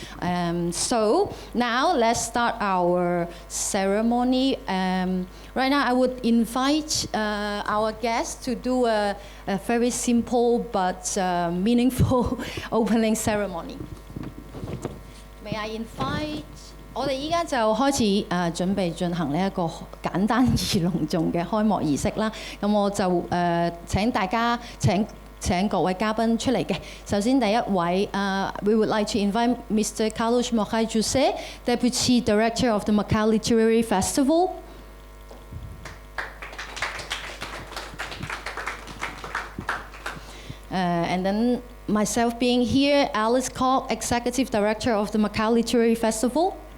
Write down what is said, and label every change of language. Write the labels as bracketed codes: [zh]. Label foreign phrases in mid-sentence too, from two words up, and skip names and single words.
[en] So now let's start our ceremony. Right now I would invite our guests to do a very simple but meaningful opening ceremony. May I invite? [yue] 我哋依家就開始準備進行呢一個簡單而隆重嘅開幕儀式啦。咁我就請大家請各位嘉賓出嚟嘅。首先第一位 [en] we would like to invite Mr. Carlos Mokai Jose, Deputy Director of the Macau Literary Festival. And then myself being here, Alice Koch, Executive Director of the Macau Literary Festival.